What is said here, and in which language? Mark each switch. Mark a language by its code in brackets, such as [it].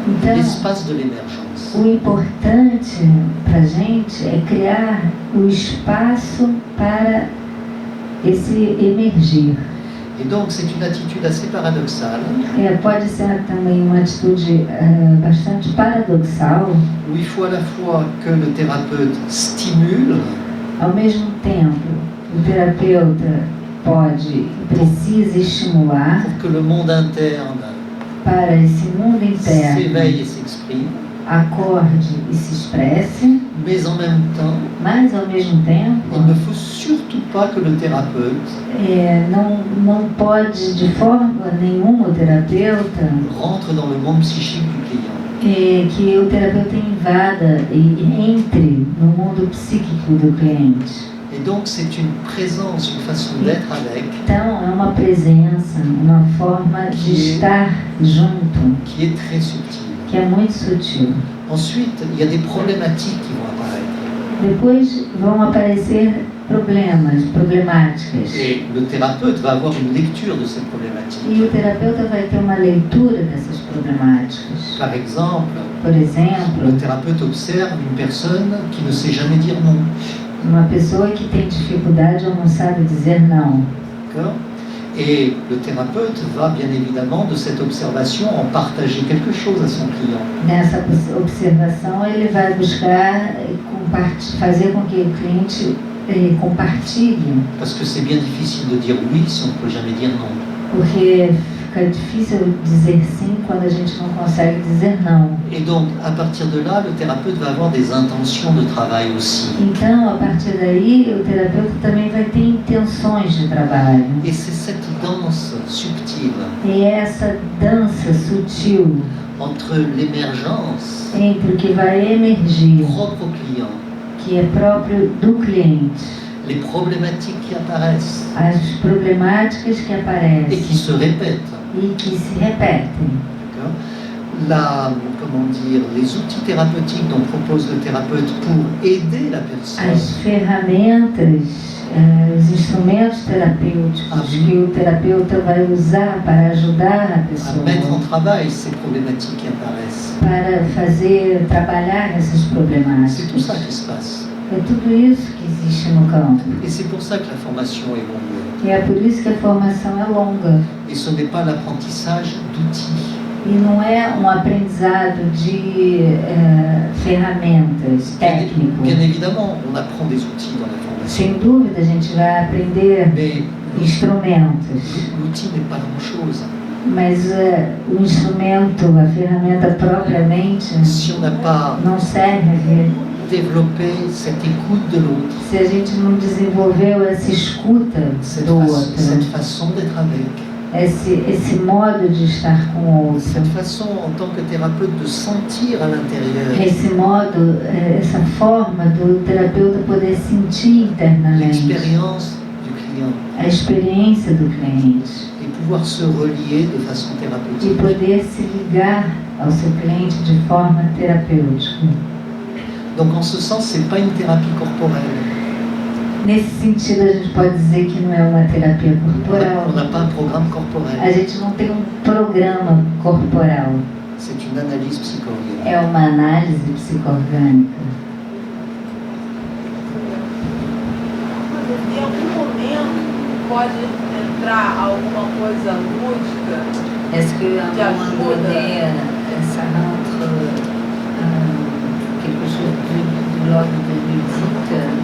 [pt] Então, [fr] l'espace de l'émergence. [pt] o importante para a gente é criar o espaço para esse emergir. [fr] Et donc, c'est une attitude assez paradoxale, [pt] Pode ser também uma atitude bastante paradoxal. [fr] où il faut à la fois que le thérapeute stimule, [pt] Ao mesmo tempo, o terapeuta precisa estimular [fr] pour que le monde interne [pt] para esse mundo interno [fr] s'éveille et s'exprime, [pt] acorde e se expresse, [fr] mais en même temps, [pt] mas ao mesmo tempo [fr] il ne faut surtout pas que le thérapeute [pt] não pode de forma nenhuma o terapeuta [fr] rentre dans le monde psychique du client. [pt] que o terapeuta invada e entre no mundo psíquico do cliente. [fr] Et donc c'est une présence, une façon d'être avec, [pt] Então é uma presença, uma forma de estar junto, [fr] qui est très subtile. [pt] que é muito sutil. [fr] Ensuite, il y a des problématiques qui vont apparaître. [pt] Depois vão aparecer problemáticas. [fr] Et le thérapeute va avoir une lecture de ces problématiques. [pt] E o terapeuta vai ter uma leitura dessas problemáticas. [fr] Par exemple, [pt] Por exemplo, [fr] le thérapeute observe une personne qui ne sait jamais dire non. [pt] uma pessoa que tem dificuldade ou não sabe dizer não. [fr] D'accord ? Et le thérapeute va bien évidemment de cette observation en partager quelque chose à son client. [pt] Nessa observação, ele vai buscar fazer com que o cliente compartilhe, [fr] Parce que c'est bien difficile de dire oui si on ne peut jamais dire non. [pt] porque fica difícil dizer sim quando a gente não consegue dizer não. [fr] Et donc, à partir de là, le thérapeute va avoir des intentions de travail aussi. [pt] Então, a partir daí, o terapeuta também vai ter intenções de trabalho. [fr] Et c'est cette danse subtile [pt] E essa dança sutil [fr] entre l'émergence [pt] entre o que vai emergir, [fr] propre au client, [pt] que é próprio do cliente, [fr] les problématiques qui apparaissent [pt] as problemáticas que [fr] et qui [pt] aparecem [fr] se répètent. [pt] e que se repetem. [fr] D'accord ? Les outils thérapeutiques dont propose le thérapeute pour aider la personne [pt] As ferramentas, os instrumentos terapêuticos que o terapeuta vai usar para ajudar a [fr] à [pt] pessoa, [fr] mettre en travail ces problématiques qui apparaissent. [pt] para trabalhar essas [fr] C'est tout ça [pt] problemáticas. [fr] qui se passe. [pt] É tudo isso que existe no campo. [fr] Et c'est pour ça que la formation est longue. [pt] E é por isso que a formação é longa. [fr] Et ce n'est pas l'apprentissage d'outils. [pt] E não é aprendizado de ferramentas, técnico. [fr] Bien évidemment, on apprend des outils dans la formation. [pt] Sem dúvida, a gente vai aprender [fr] Mais [pt] instrumentos. [fr] l'outil n'est pas grand-chose. [pt] Mas o instrumento, a ferramenta propriamente, [fr] Si on n'a pas [pt] não serve [fr] développé cette écoute de l'autre, [pt] se a gente não desenvolveu essa escuta do outro, [fr] cette façon d'être avec, [pt] esse modo de estar com o outro, [fr] cette façon en tant que thérapeute de sentir à l'intérieur [pt] esse modo, essa forma do terapeuta poder sentir internamente [fr] l'expérience du client [pt] a experiência do cliente [fr] et pouvoir se relier de façon [pt] e [fr] thérapeutique. [pt] poder se ligar ao seu cliente de forma terapêutica. [fr] Donc en ce sens, c'est pas une thérapie corporelle. [pt] Nesse sentido, a gente pode dizer que não é uma terapia corporal. [fr] On n'a pas un programme [pt] A [fr] corporel. [pt] gente não tem um programa corporal. [fr] C'est une analyse psychorganique. [pt] É uma análise psicoorgânica. Em algum momento pode entrar alguma coisa lúdica. [fr] Est-ce qu'à un [pt] De [fr] moment [pt] ajuda. [fr] donné, ça rentre quelque chose de l'ordre de ludique?